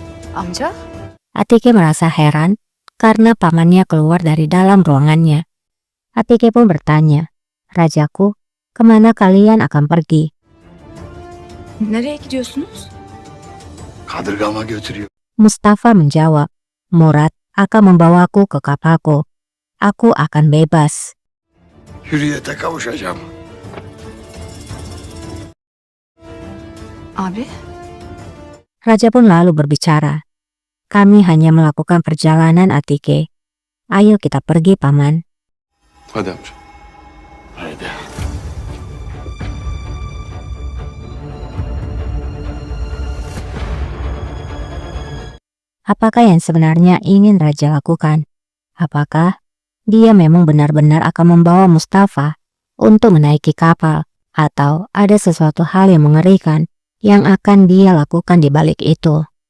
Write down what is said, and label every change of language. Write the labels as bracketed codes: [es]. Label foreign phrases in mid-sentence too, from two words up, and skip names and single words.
[id] Amca? Atike merasa heran karena pamannya keluar dari dalam ruangannya. Atike pun bertanya, "Rajaku, kemana kalian akan pergi?" [tr] Nereye gidiyorsunuz? Kadırgama götürüyor. [id] Mustafa menjawab, "Murad akan membawaku ke kapalku. Aku akan bebas." [tr] Hürriyete kavuşacağım. Abi? [id] Raja pun lalu berbicara, "Kami hanya melakukan perjalanan, Atike. Ayo kita pergi, Paman." [tr] Hadi amca. Haydi. [id] Apakah yang sebenarnya ingin Raja lakukan? Apakah dia memang benar-benar akan membawa Mustafa untuk menaiki kapal, atau ada sesuatu hal yang mengerikan yang akan dia lakukan di balik itu?